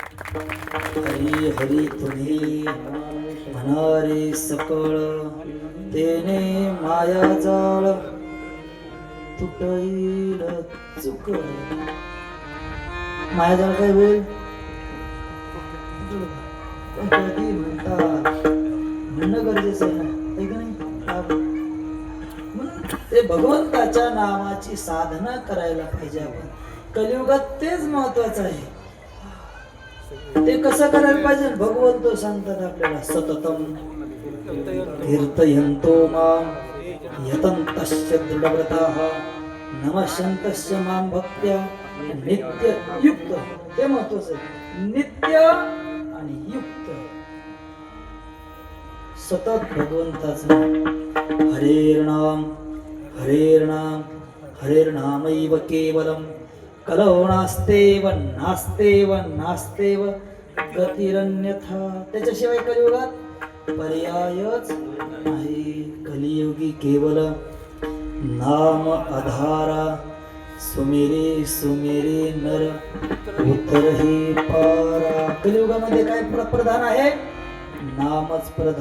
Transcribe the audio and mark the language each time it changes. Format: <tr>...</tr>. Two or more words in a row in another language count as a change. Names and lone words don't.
<mr>हरी हरी तुम्ही म्हणारे सकळ तेने माया जाळ तुटईल चुक माया जाळ काय होईल पण कधी म्हणतात म्हणणं गरजेचं आहे ना, आहे की नाही? म्हणून ते भगवंताच्या नामाची साधना करायला पाहिजे आपण. कलियुगात तेच महत्वाचं आहे. ते कसं करायला पाहिजे? भगवंत सांगतात आपल्याला</mr> <sa>सततम कीर्तयन्तो मां यतन्तश्च दृढव्रताः नमस्यन्तश्च मां भक्त्या नित्य युक्त.</sa> <mr>हे महत्वाचं आहे, नित्य आणि युक्त. सतत भगवंताचं</mr> <sa>हरेर्नाम हरेर्नाम हरेर्नामैव केवलम कलौ नास्तेव नास्तेव नास्तेव गतिरन्यथा.</sa> <mr>त्याच्याशिवाय कलियुगात पर्यायच नाही.</mr> <hi>कलियुगी केवल नाम आधारा सुमेरे सुमेरे नर उतरही पारा.</hi> <mr>कलियुगामध्ये काय प्रधान आहे? नामच प्रधान.</mr>